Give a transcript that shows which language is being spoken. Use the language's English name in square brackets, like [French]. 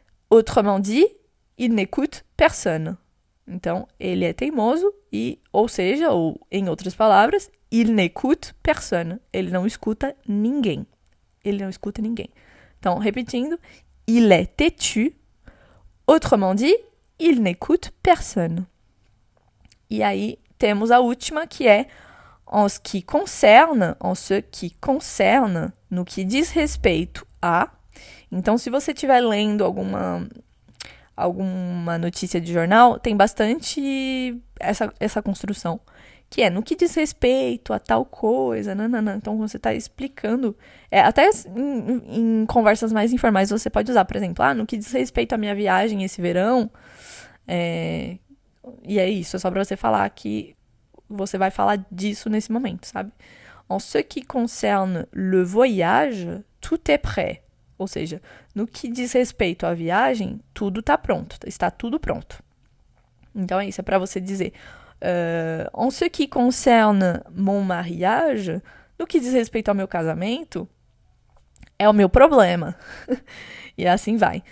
[French] Autrement dit, il n'écoute personne. [Portuguese] Então, ele é teimoso ou seja, ou em outras palavras, [French] il n'écoute personne. [Portuguese] Ele não escuta ninguém. Ele não escuta ninguém. Então, repetindo, [French] il est têtu. Autrement dit, il n'écoute personne. [Portuguese] E aí, temos a última, que é en ce qui concerne, no que diz respeito a. Então, se você estiver lendo alguma notícia de jornal, tem bastante essa construção, que é no que diz respeito a tal coisa, nananã. Então, você está explicando, até em conversas mais informais você pode usar, por exemplo, no que diz respeito à minha viagem esse verão, e é isso, é só para você falar que você vai falar disso nesse momento, sabe? [French] En ce qui concerne le voyage, tout est prêt. [Portuguese] Ou seja, no que diz respeito à viagem, tudo está pronto, está tudo pronto. Então é isso, é para você dizer. [French] En ce qui concerne mon mariage, [Portuguese] no que diz respeito ao meu casamento, é o meu problema. E assim vai.